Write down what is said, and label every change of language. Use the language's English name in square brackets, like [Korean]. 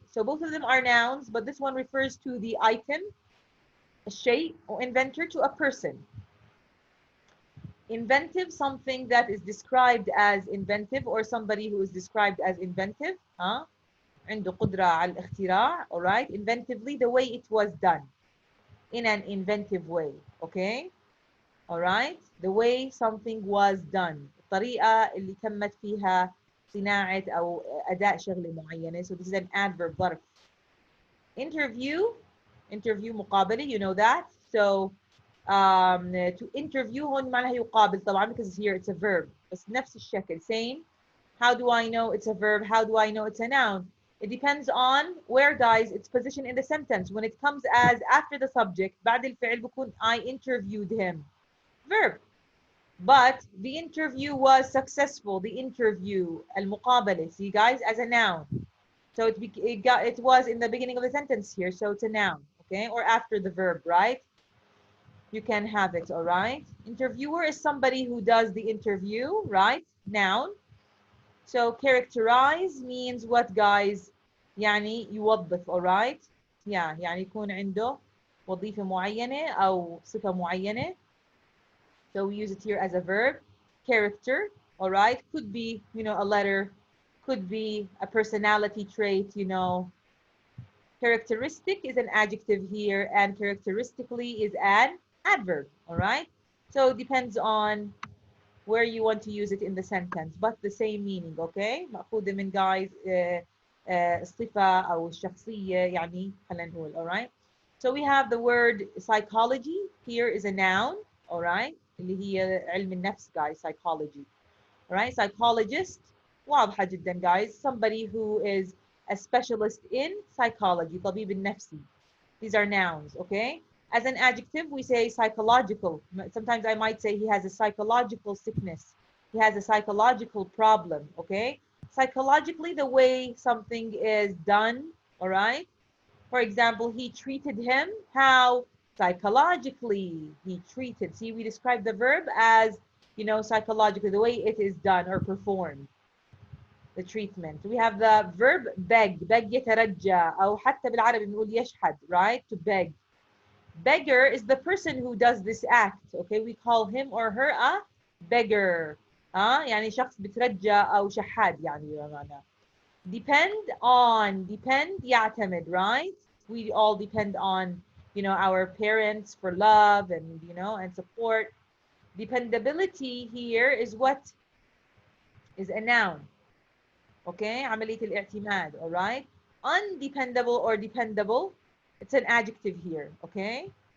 [English] So both of them are nouns, but this one refers to the item, الشيء, or inventor, to a person. Inventive, something that is described as inventive, or somebody who is described as inventive. [Arabic] عنده قدرة على الاختراع. [English] All right, inventively, the way it was done, in an inventive way. Okay, all right, the way something was done, [Arabic] الطريقة اللي تمت فيها صناعة أو أداء شغلة معينة. [English] So this is an adverb, ظرف. Interview مقابلة, you know that. So to interview [Arabic] هون معناها يقابل طبعا, [English] because here it's a verb. [Arabic] بس نفس الشكل, same. [English] How do I know it's a verb? How do I know it's a noun? It depends on where, guys, its position in the sentence. When it comes as after the subject, [Arabic] بعد الفعل بكون [English] I interviewed him. Verb. But the interview was successful. The interview, المقابلة, see, guys, as a noun. So it was in the beginning of the sentence here, so it's a noun, okay? Or after the verb, right? You can have it, all right? Interviewer is somebody who does the interview, right? Noun. So characterize means what, guys? [Arabic] يعني يوظف, [English] all right? [Arabic] Yeah, يعني يكون عنده وظيفة معينة أو صفة معينة. [English] So we use it here as a verb. Character, all right? Could be, you know, a letter, could be a personality trait, you know. Characteristic is an adjective here, and characteristically is an adverb, all right? So it depends on where you want to use it in the sentence, but the same meaning, okay? [Arabic] مأخوذة من, guys, الصفة أو الشخصية يعني خلينا نقول, [English] all right? So we have the word psychology. Here is a noun, all right? [Arabic] اللي هي علم النفس, guys, psychology. [English] All right? Psychologist, [Arabic] واضحة جدا, [English] guys. Somebody who is a specialist in psychology, [Arabic] طبيب النفسي. [English] These are nouns, okay? As an adjective, we say psychological. Sometimes I might say he has a psychological sickness. He has a psychological problem, okay? Psychologically, the way something is done, all right? For example, he treated him how? Psychologically, he treated. See, we describe the verb as, psychologically, the way it is done or performed, the treatment. We have the verb beg. [Arabic] beg يترجى أو حتى بالعربي بنقول يشحد, right? [English] To beg. Beggar is the person who does this act. Okay, we call him or her a beggar. [Arabic] يعني شخص بترجى أو شحاد يعني بمعنى. [English] Depend يعتمد, right? We all depend on, our parents for love and, and support. Dependability here is what? Is a noun. Okay, [Arabic] عملية الاعتماد, [English] all right? Undependable or dependable, it's an adjective here, okay?